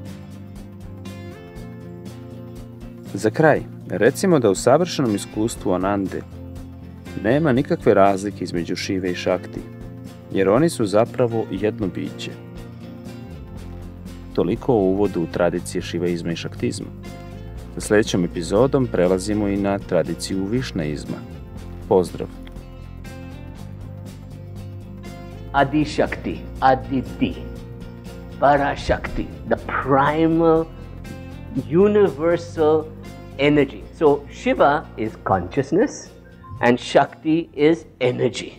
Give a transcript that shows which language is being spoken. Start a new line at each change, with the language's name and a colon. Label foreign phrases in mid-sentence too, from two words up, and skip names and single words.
Croatian: Za kraj, recimo da u savršenom iskustvu Anande nema nikakve razlike između Šive i Šakti, jer oni su zapravo jedno biće. Toliko o uvodu u tradicije šivaizma i šaktizma. Sa sljedećom epizodom prelazimo i na tradiciju višnaizma. Pozdrav!
English: Adi Shakti, Aditi, Para Shakti, the primal, universal energy. So Shiva is consciousness and Shakti is energy.